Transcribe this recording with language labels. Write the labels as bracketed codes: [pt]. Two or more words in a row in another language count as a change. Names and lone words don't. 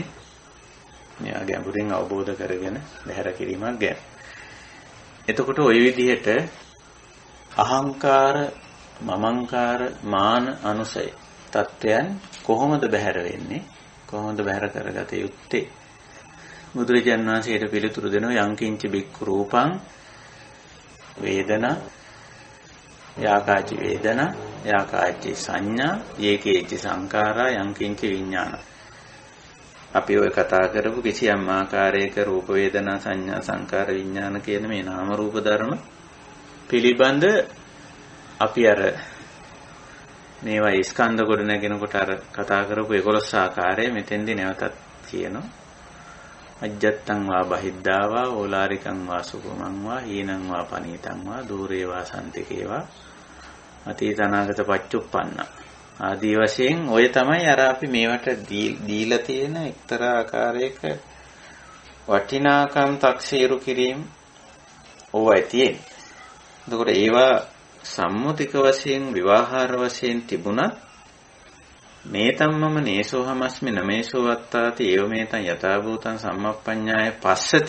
[si] මෙයා ගැඹුරින් අවබෝධ කරගෙන බැහැර කිරීමක් ගැන. එතකොට ওই විදිහට අහංකාර, මමංකාර, මාන, අනුසය තත්ත්වයන් කොහොමද බැහැර වෙන්නේ? කොහොමද බැහැර කරගත යුත්තේ? බුදුරජාණන් වහන්සේට පිළිතුරු දෙනවා [pi] යංකින්ච බික්ඛු රූපං වේදනා යාකාචි වේදනා යාකාචි සංඥා යේකේචි සංඛාරා යංකින්ච විඥාන. [si] අපි ඔය කතා කරපු කිසියම් ආකාරයක රූප වේදනා සංඥා සංකාර විඥාන කියන මේ නාම රූප ධර්ම පිළිබඳ අපි අර මේවා ස්කන්ධ කොට නැගෙනකොට අර කතා කරපු 11 ආකාරය මෙතෙන්දී නැවතත් කියනවා. [pi] අජ්ජත්තං වා බහිද්ධා වා ඕලාරිකං වා සුභමං වා හීනං වා පනීතං වා දූරේ වා සම්තිකේ වා අතීතනාගත පච්චුප්පන්න [si] ආදී වශයෙන් ඔය තමයි අර අපි මේවට දීලා තියෙන එක්තරා ආකාරයක වටිනාකම් තක්සේරු කිරීම ඕවයි තියෙන්නේ. එතකොට ඒවා සම්මුතික වශයෙන් විවාහාර වශයෙන් තිබුණත් [pi] නේතම්මම නේසෝ හමස්මි නමේසෝ වත්තාති ඒව මේතං යථා භූතං සම්මප්පඤ්ඤාය පස්සති.